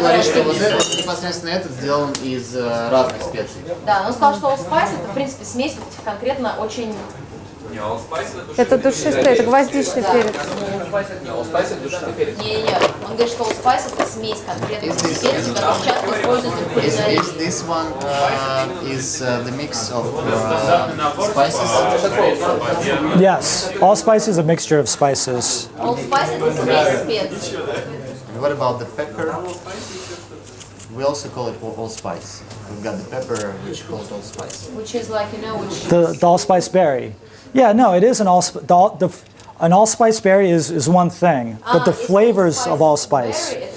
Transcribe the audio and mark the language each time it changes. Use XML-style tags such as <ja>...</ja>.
<ru>говорит, что вот этот, непосредственно этот сделан из разных специй. Да, но он сказал, что allspice это, в принципе, смесь вот этих конкретно очень... Это душистый, это гвоздичный перец. Не-не-не, он говорит, что allspice это смесь конкретно специй, которые часто используются в кулинарии.</ru> <en>This one is the mix of spices. Yes, allspice is a mixture of spices.</en> <ru>Allspice это смесь специй.</ru> <en>And what about the pepper? We also call it allspice. We've got the pepper, which called allspice. Which is like, you know, which... The allspice berry. Yeah, no, it is an an allspice berry is one thing, but the flavors of allspice.</en>